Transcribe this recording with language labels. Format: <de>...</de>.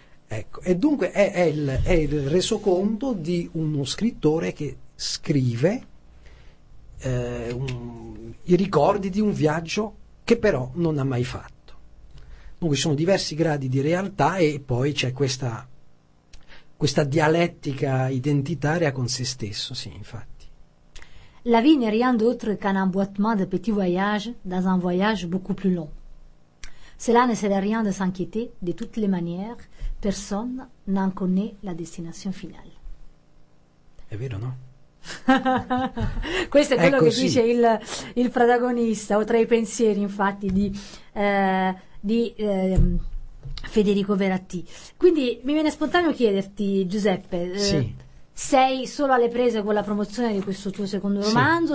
<it>Ecco, e dunque è il resoconto di uno scrittore che scrive i ricordi di un viaggio che però non ha mai fatto. Dunque ci sono diversi gradi di realtà, e poi c'è questa dialettica identitaria con se stesso, sì, infatti.</it> <fr>La vie n'est rien d'autre qu'un emboîtement de petits voyages dans un voyage beaucoup plus long. Cela ne sert à rien de s'inquiéter, de toutes les manières, personne n'en connaît la destination finale.</fr> <it>È vero, no? Questo è quello che dice il protagonista, o tra i pensieri, infatti, Federico Verratti. Quindi mi viene spontaneo chiederti, Giuseppe, sì, sei solo alle prese con la promozione di questo tuo secondo romanzo?</it>